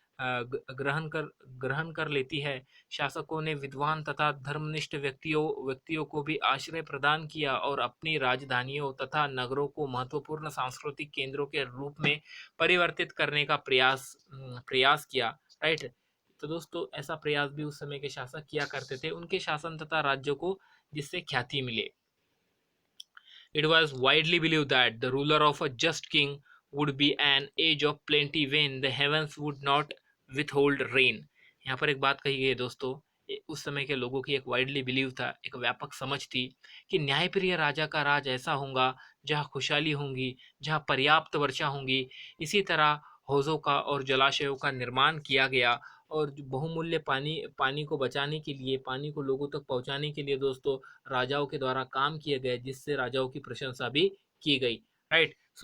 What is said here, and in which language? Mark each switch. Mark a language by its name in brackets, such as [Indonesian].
[Hindi] ग्रहण कर लेती है। शासकों ने विद्वान तथा धर्मनिष्ठ व्यक्तियों को भी आश्रय प्रदान किया और अपनी राजधानियों तथा नगरों को महत्वपूर्ण सांस्कृतिक केंद्रों के रूप में परिवर्तित करने का प्रयास किया। राइट। तो दोस्तों ऐसा प्रयास भी उस समय के शासक किया करते थे, उनके शासन तथा राज्यों को जिससे ख्याति मिले। [English] It was widely believed that the ruler of a just king would be an age of plenty when the heavens would not withhold rain। [Hindi] यहाँ पर एक बात कही गई है दोस्तों, उस समय के लोगों की एक [English] widely believe [Hindi] था, एक व्यापक समझ थी कि न्यायप्रिय राजा का राज ऐसा होगा जहाँ खुशहाली होंगी, जहाँ पर्याप्त वर्षा होंगी। इसी तरह हौजों का और जलाशयों का निर्माण किया गया और जो बहुमूल्य पानी को बचाने के लिए, पानी को लोगों तक पहुंचाने के लिए दोस्तों राजाओं के द्वारा काम किए गए, जिससे राजाओं की प्रशंसा भी की गई। राइट।